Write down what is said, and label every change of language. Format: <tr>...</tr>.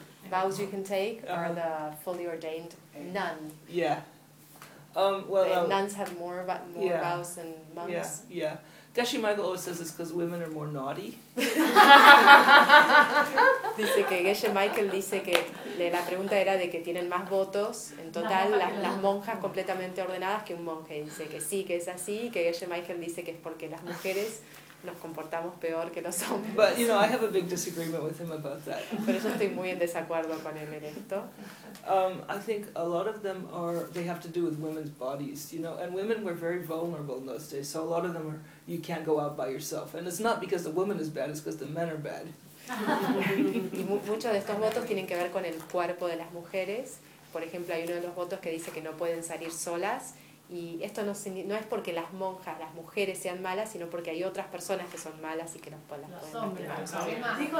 <en>vows you can take are the fully ordained nun. Nuns have more vows than monks. Yeah. Gashi Michael always says it's because women are more naughty.</en> <es>Dice que Gashi Michael dice que la pregunta era de que tienen más votos en total las monjas completamente ordenadas que un monje. Dice que sí, que es así, que Gashi Michael dice que es porque las mujeres nos comportamos peor que los hombres.</es> <en>But you know, I have a big disagreement with him about that.</en> <es>Pero yo estoy muy en desacuerdo con él en esto.</es> <en>I think a lot of them they have to do with women's bodies, you know, and women were very vulnerable in those days, so a lot of them are, you can't go out by yourself. And it's not because the woman is bad, it's because the men are bad.</en> <es>Y muchos de estos votos tienen que ver con el cuerpo de las mujeres. Por ejemplo, hay uno de los votos que dice que no pueden salir solas. Y esto no es porque las monjas, las mujeres sean malas, sino porque hay otras personas que son malas y que las pueden lastimar.</es>